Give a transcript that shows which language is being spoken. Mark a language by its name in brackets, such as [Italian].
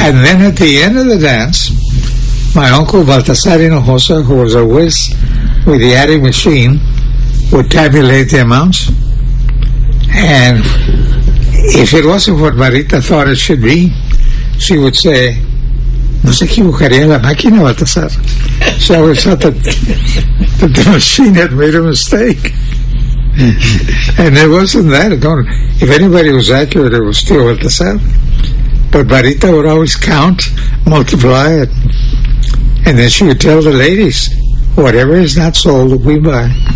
[English] And then at the end of the dance, my uncle Baltasar Hinojosa, who was a whiz with the adding machine, would tabulate the amounts. And if it wasn't what Marita thought it should be, she would say, [Spanish] No se equivocaría en la máquina, Baltasar. [English] She always thought that the machine had made a mistake. And it wasn't that. Don't, if anybody was accurate, it was still Baltasar. But Barita would always count, multiply it, and then she would tell the ladies, whatever is not sold, we buy.